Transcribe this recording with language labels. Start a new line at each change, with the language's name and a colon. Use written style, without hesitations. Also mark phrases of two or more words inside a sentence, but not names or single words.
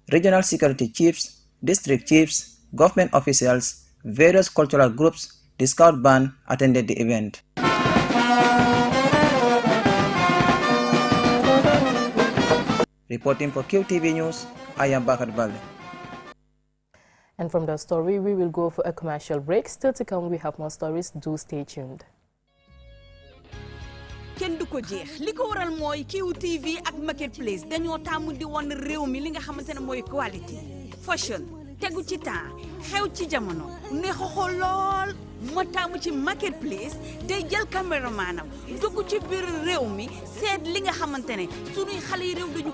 English: regional security chiefs, district chiefs, government officials, various cultural groups, the Scout band attended the event. Reporting for QTV News, I am Bakar Balde. And from the story, we will go for a commercial break. Still to come, we have more stories. Do stay tuned.
Wolof: kenn du ko jeex li ko waral mooy QTV ak Marketplace dañoo tàmm di won réew mi li nga xamante ne mooy
English: quality fashion
Wolof: tegu ci temps xew ci jamono neex a xool lool moo tàmm ci Marketplace day jël caméramanam dugg ci biir réew mi seet li nga xamante ne suñuy xale yi réew dañu